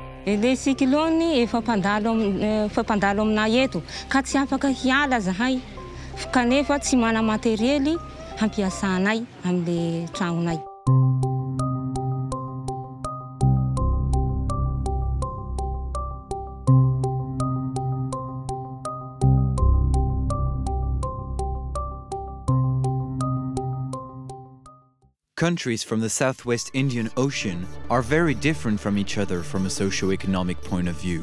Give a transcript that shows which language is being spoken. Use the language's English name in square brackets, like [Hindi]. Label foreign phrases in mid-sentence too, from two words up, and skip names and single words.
[French] Le cyclone [Malagasy] efa mpandalo aminay eto ka tsy afaka hiala zahay kanefa tsy mana materiely hampiasanay amile tragnonay. [English] Countries from the Southwest Indian Ocean are very different from each other from a socio-economic point of view.